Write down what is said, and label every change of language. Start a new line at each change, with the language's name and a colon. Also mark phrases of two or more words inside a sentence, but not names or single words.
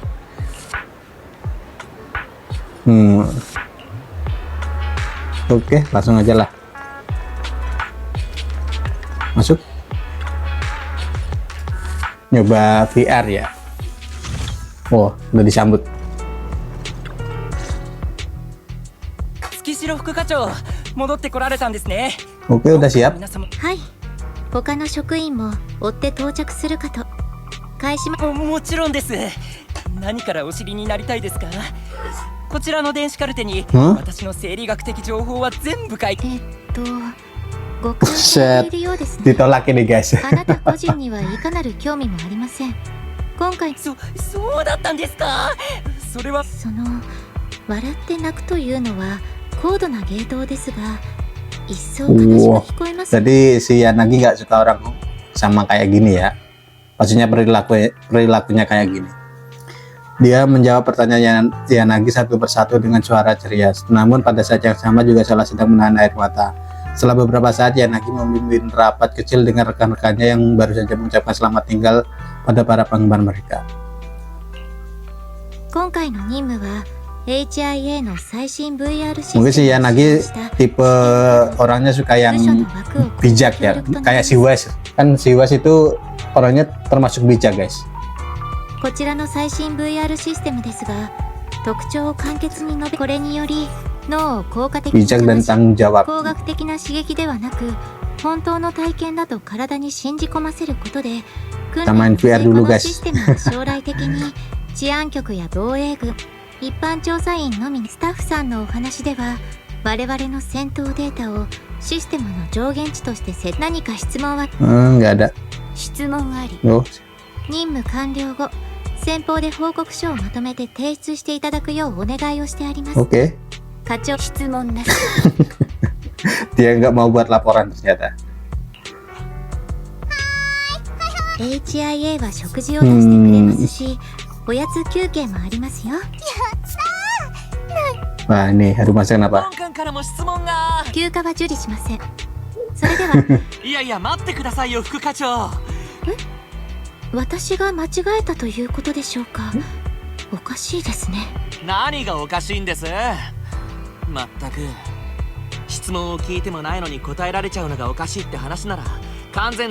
Indonesian: Oke, langsung aja lah. Masuk. Nyoba VR ya. Oh, udah disambut.
Japanese: Tsukishiro 副課長、戻ってこられたんですね。
Indonesian: Oke, udah siap.
Japanese: 皆様、はい。他の職員も追って到着するかと。開始ま。もちろんです。何からお知りになりたいですか？こちらの電子カルテに私の生理学的情報は全部書いて。ご関心しているようですね。
Indonesian: Ditolak ini guys.
Japanese: あなた個人にはいかなる興味もありません。今回そうだったんですか。それはその笑って泣くというのは高度な芸当ですが、一層悲しく聞こえます。
Indonesian: Jadi si Yanagi nggak suka orang sama kayak gini ya. Maksudnya perilakunya kayak gini. Dia menjawab pertanyaan Yanagi satu persatu dengan suara ceria. Namun pada saat yang sama juga seolah sedang menahan air mata. Setelah beberapa saat, Yanagi memimpin rapat kecil dengan rekan-rekannya yang baru saja mengucapkan selamat tinggal pada para penggemar mereka.
Japanese: 今回の任務は HIA の最新 VR システム
Indonesian: Mungkin si
Japanese: を
Indonesian: Yanagi
Japanese: 使用した
Indonesian: tipe orangnya suka yang
Japanese: 部署の枠を
Indonesian: bijak ya, kayak si Wes. Kan si Wes itu orangnya termasuk bijak, guys.
Japanese: こちらの最新 VR システムですが、特徴を簡潔に述べ、これにより脳を効果的に
Indonesian: Bijak dan
Japanese: 騙し、
Indonesian: tanggung jawab.
Japanese: 工学的な刺激ではなく本当の体験だと体に信じ込ませることで、訓
Indonesian: Kita main
Japanese: 練の
Indonesian: VR
Japanese: 成功
Indonesian: dulu
Japanese: の
Indonesian: guys.
Japanese: システムは将来的に治安局や防衛軍、一般調査員のみ。スタッフさんのお話では、我々の戦闘データをシステムの上限値として何か質問は
Indonesian: Nggak ada.
Japanese: 質問あり。
Indonesian: Oh,
Japanese: 任務完了後、先方で報告書をまとめて提出していただくようお願いをしてあります。
Indonesian: oke.
Japanese: 課長、質問なし。
Indonesian: Dia nggak mau buat laporan ternyata.
Japanese: HIA は食事を出してくれますし、おやつ休憩もありますよ。
Indonesian: Wah, ini haru masakan apa?
Japanese: 本館からも質問が。休暇は受理しません。それでは、いやいや待ってくださいよ副課長。私が間違えたということでしょうか。おかしいですね。何がおかしいんです。まったく質問を聞いてもないのに答えられちゃうのがおかしいって話なら完全。